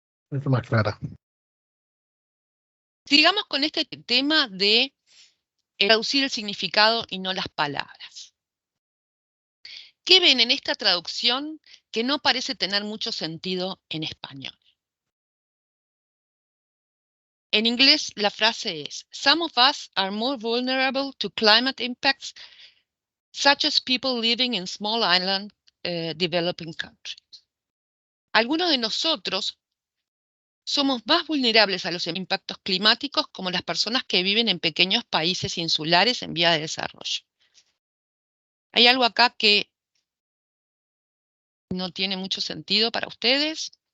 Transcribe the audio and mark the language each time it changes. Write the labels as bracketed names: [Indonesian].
[Spanish] Es más clara. Sigamos con este tema de traducir el significado y no las palabras. ¿Qué ven en esta traducción que no parece tener mucho sentido en español? En inglés la frase es: [English] Some of us are more vulnerable to climate impacts, such as people living in small island developing countries. [Spanish] Algunos de nosotros somos más vulnerables a los impactos climáticos, como las personas que viven en pequeños países insulares en vía de desarrollo. ¿Hay algo acá que no tiene mucho sentido para ustedes?